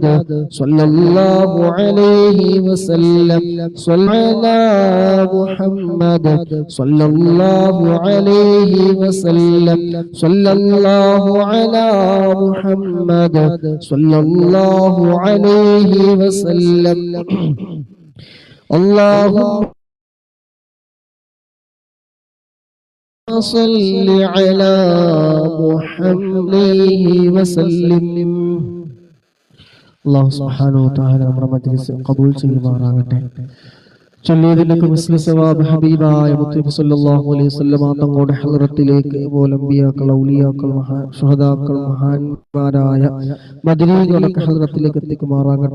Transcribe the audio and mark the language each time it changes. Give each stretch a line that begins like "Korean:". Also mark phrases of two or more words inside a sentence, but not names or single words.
Arabic: صلى الله عليه وسلم صلى على محمد صلى الله عليه وسلم صلى الله على محمد صلى الله عليه وسلم اللهم صل على محمد وسلم الله سبحانه وتعالى
Malayalam: നമ്മുടെ മജ്‌ലിസ് ഖബൂൽ ചെയ്യുമാറാകട്ടെ. ചൊല്ലിയതിനൊക്കെ മിസ്ല സവാബ് ഹബീബായ മുത്തനബി
Arabic: صلى الله عليه وسلم
Malayalam: തങ്ങളുടെ ഹളറത്തിലേക്ക് അമ്പിയാക്കൾ ഔലിയാക്കൾ ശുഹദാക്കൾ മഹാന്മാരായ മദനീകളൊക്കെ ഹളറത്തിലേക്ക് എത്തിക്കുമാറാകട്ടെ.